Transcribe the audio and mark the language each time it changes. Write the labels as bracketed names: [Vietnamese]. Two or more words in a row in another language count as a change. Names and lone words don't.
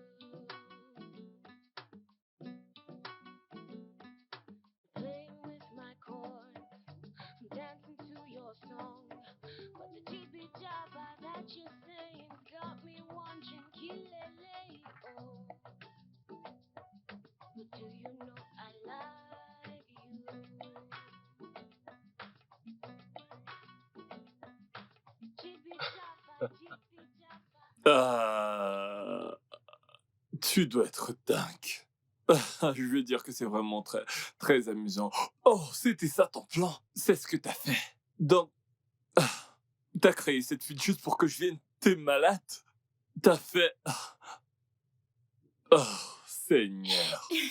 [English] Playing with my chords, I'm dancing to your song. But the jibby jabba that you're saying got me wondering, kilele, oh. But do you know I like you? Jibby jabba, jibby jabba. [French] Tu dois être dingue. Je veux dire que c'est vraiment très, très amusant. Oh, c'était ça ton plan. C'est ce que t'as fait. Donc, t'as créé cette fuite juste pour que je vienne. T'es malade. T'as fait. Oh, Seigneur.